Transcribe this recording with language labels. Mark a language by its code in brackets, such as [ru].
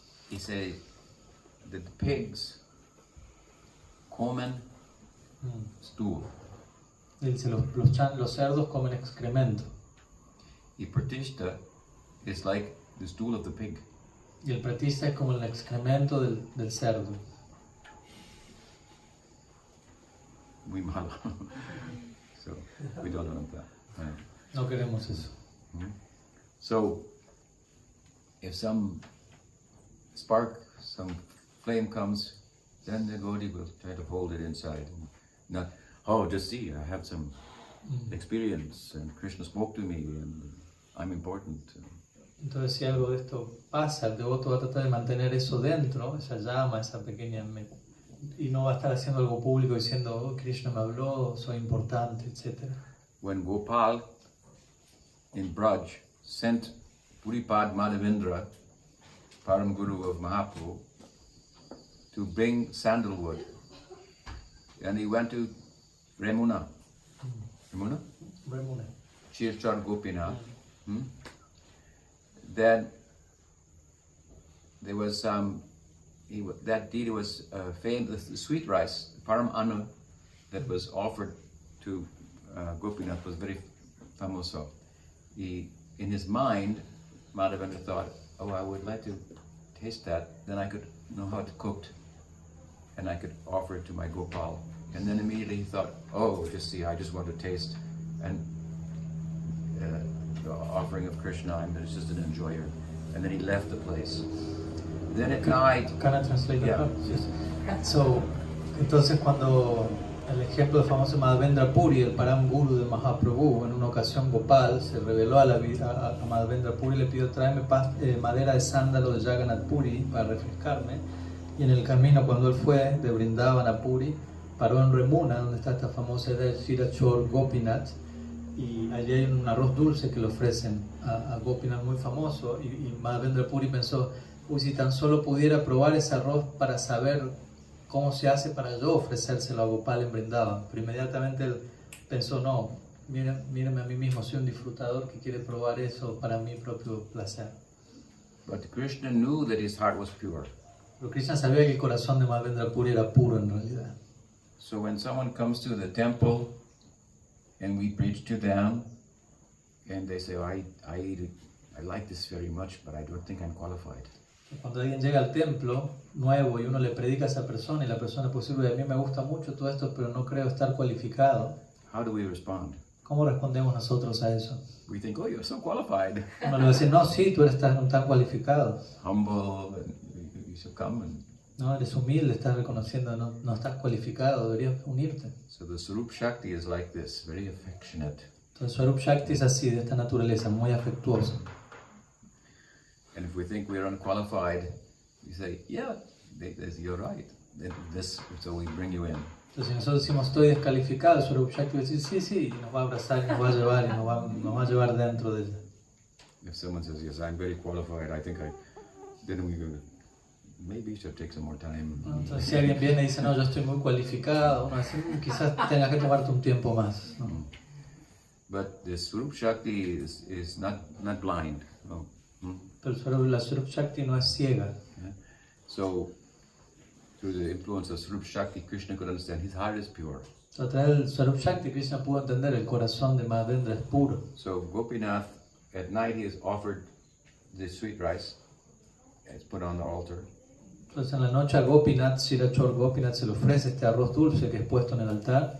[es] Dice [en] that the pigs [es] comen [en] stool. [es] Dice, los cerdos comen excremento. Y [en] pratishta is like the stool of the pig. [es] Y el pratista es como el excremento del cerdo. Muy malo. [en] So we don't want that. Right. [es] No queremos eso. [en] So if some spark, some flame comes, then the devotee will try to hold it inside. Not, oh, just see, I have some experience and Krishna spoke to me and I'm important. [es] Entonces si algo de esto pasa, el devoto va a tratar de mantener eso dentro, esa llama, esa pequeña, y no va a estar haciendo algo público diciendo, oh, Krishna me habló, soy importante, etc. [en] When Gopal in Braj sent Puripad Madhavendra, Param Guru of Mahaprabhu, to bring sandalwood, and he went to Remuna. Remuna? Chirchar Gopinath. Then there was that deity was famous. The sweet rice, Param Anu, that was offered to Gopinath was very famous. In his mind, Madhavendra thought, oh, I would like to taste that. Then I could know how it's cooked, and I could offer it to my Gopal. And then immediately he thought, oh, just see, I just want to taste, and the offering of Krishna, I'm just an enjoyer. And then he left the place. Then at night... Can I translate that? Yeah. Yes. [es] So, entonces cuando el ejemplo del famoso Madhavendra Puri, el Param Guru de Mahaprabhu, en una ocasión Gopal se reveló a Madhavendra Puri y le pidió tráeme madera de sándalo de Jagannath Puri para refrescarme. Y en el camino cuando él fue de Vrindavan a Puri, paró en Remuna, donde está esta famosa idea de Shirachor Gopinath, y allí hay un arroz dulce que le ofrecen a Gopinath muy famoso, y Madhavendra Puri pensó, uy, si tan solo pudiera probar ese arroz para saber cómo se hace para yo ofrecérselo a Gopal en Vrindavan. Pero inmediatamente él pensó, no, mírame a mí mismo, soy un disfrutador que quiere probar eso para mi propio placer. [en] But Krishna knew that his heart was pure. [es] Pero Krishna sabía que el corazón de Madhavendra Puri era puro en realidad. [en] So when someone comes to the temple and we preach to them and they say, oh, I like this very much, but I don't think I'm qualified. [es] Cuando alguien llega al templo nuevo y uno le predica a esa persona y la persona puede decir, a mí me gusta mucho todo esto, pero no creo estar cualificado. [en] How do we respond? [es] ¿Cómo respondemos nosotros a eso? [en] We think, oh, you're so qualified. [es] Uno le va a decir, no, sí, tú eres tan cualificado. [en] Humble, and you should come. And [es] no, eres humilde, estás reconociendo, no estás cualificado, deberías unirte. [en] so the Swarup Shakti is like this, very affectionate. [es] Entonces Swarup Shakti es así, de esta naturaleza, muy afectuosa. [en] And if we think we're unqualified, we say, yeah, you're right. So we bring you in. [es] Entonces si nosotros decimos estoy descalificado, Swarup Shakti va a decir sí, y nos va a abrazar, y nos va a llevar, y nos va a llevar dentro de ella. [en] If someone says, yes, I'm very qualified, then we go, maybe you should take some more time. [es] Entonces si alguien viene y dice, no, yo estoy muy cualificado, uno dice, quizás tengas que tomarte un tiempo más. ¿No? [en] But the Swarup Shakti is not blind. [es] No. Pero la Swarup Shakti no es ciega. [en] Yeah. So, through the influence of Swarup Shakti, Krishna could understand his heart is pure. [es] A través del Swarup Shakti, Krishna pudo entender el corazón de Madhavendra es puro. [en] So, Gopinath, at night he is offered the sweet rice. It's put on the altar. [es] Entonces en la noche a Gopinath, Shirachor Gopinath, se le ofrece este arroz dulce que es puesto en el altar.